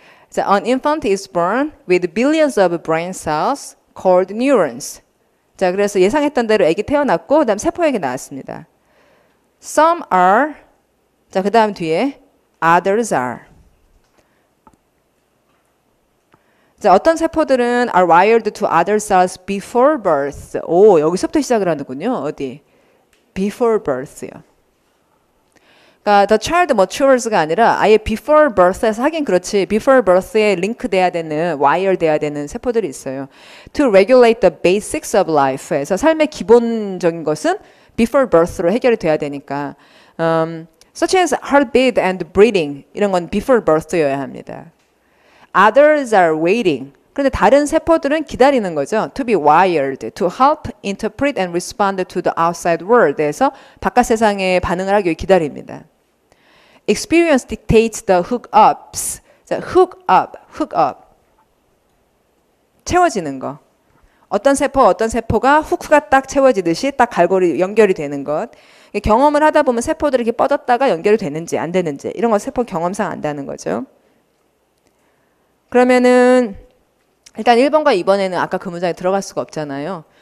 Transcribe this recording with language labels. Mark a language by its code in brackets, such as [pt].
[en] 자, an infant is born with billions of brain cells called neurons. [ko] 자, 그래서 예상했던 대로 아기 태어났고 그다음 세포 얘기 나왔습니다. [en] Some are. [ko] 자, 그다음 뒤에 [en] others are. [ko] 자, 어떤 세포들은 [en] are wired to other cells before birth. [ko] 여기서부터 시작을 하는군요. 어디? Before birth요. 그러니까 [en] the child matures [ko] 가 아니라 아예 before birth에서 하긴 그렇지. before birth에 링크 돼야 되는, wire 돼야 되는 세포들이 있어요. [en] To regulate the basics of life [ko] 에서 삶의 기본적인 것은 [en] before birth [ko] 로 해결이 돼야 되니까 [en] such as heartbeat and breathing [ko] 이런 건 [en] before birth [ko] 여야 합니다. [en] Others are waiting. [ko] 그런데 다른 세포들은 기다리는 거죠. [en] To be wired, to help interpret and respond to the outside world [ko] 에서 바깥 세상에 반응을 하기 위해 기다립니다. [en] Experience dictates the hookups. [ko] 자, hook up. 채워지는 거. 어떤 세포가 후크가 딱 채워지듯이 딱 갈고리 연결이 되는 것. 경험을 하다 보면 세포들이 이렇게 뻗었다가 연결이 되는지 안 되는지 이런 거 세포 경험상 안다는 거죠. 그러면은 일단 1번과 2번에는 아까 그 문장에 들어갈 수가 없잖아요.